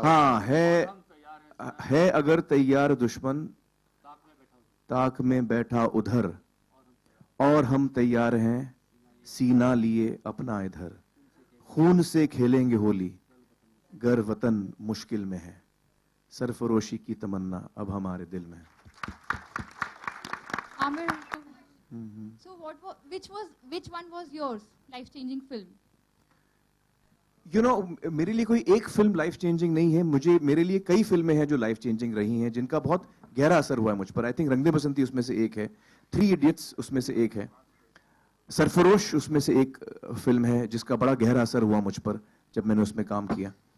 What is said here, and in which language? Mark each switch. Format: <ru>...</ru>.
<hi>हाँ, है अगर तैयार दुश्मन ताक में बैठा उधर, और हम तैयार हैं सीना लिए अपना इधर, खून से खेलेंगे होली गर वतन मुश्किल में है, सरफरोशी की तमन्ना अब हमारे दिल में है।</hi> <en>Amir, so which one was yours life changing film? You know,</en> <hi>मेरे लिए कोई एक फिल्म लाइफ चेंजिंग नहीं है, मेरे लिए कई फिल्में हैं जो लाइफ चेंजिंग रही हैं, जिनका बहुत गहरा असर हुआ है मुझ पर।</hi> <en>I think</en> <hi>रंग दे बसंती उसमें से एक है, 3 इडियट्स उसमें से एक है, सरफरोश उसमें से एक फिल्म है जिसका बड़ा गहरा असर हुआ मुझ पर जब मैंने उसमें काम किया।</hi>